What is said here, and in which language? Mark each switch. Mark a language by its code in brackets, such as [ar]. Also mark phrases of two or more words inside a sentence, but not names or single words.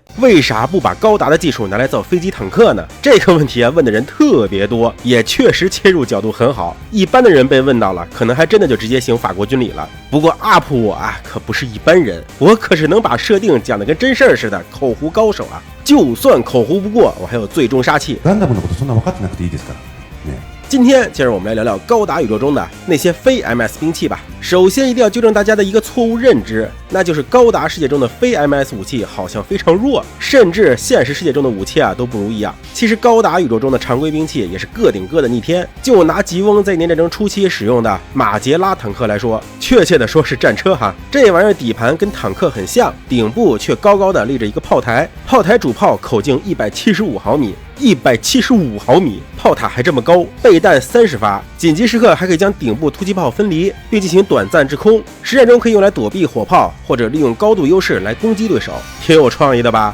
[zh] 为啥不把高达的技术拿来造飞机坦克呢？这个问题啊问的人特别多，也确实切入角度很好。一般的人被问到了，可能还真的就直接行法国军礼了。不过 UP 我啊可不是一般人，我可是能把设定讲得跟真事儿似的口胡高手啊！就算口胡不过，我还有最终杀器。 [ja] ガンダムのことそんな分かってなくていいですからね。 [zh] 今天接着我们来聊聊高达宇宙中的那些非 MS 兵器吧。首先一定要纠正大家的一个错误认知，那就是高达世界中的非 MS 武器好像非常弱，甚至现实世界中的武器啊都不如一样。其实高达宇宙中的常规兵器也是个顶个的逆天。就拿吉翁在一年战争初期使用的马杰拉坦克来说，确切的说是战车哈，这玩意儿底盘跟坦克很像，顶部却高高的立着一个炮台，炮台主炮口径175毫米。175毫米，炮塔还这么高，备弹30发，紧急时刻还可以将顶部突击炮分离，并进行短暂制空，实战中可以用来躲避火炮，或者利用高度优势来攻击对手，挺有创意的吧？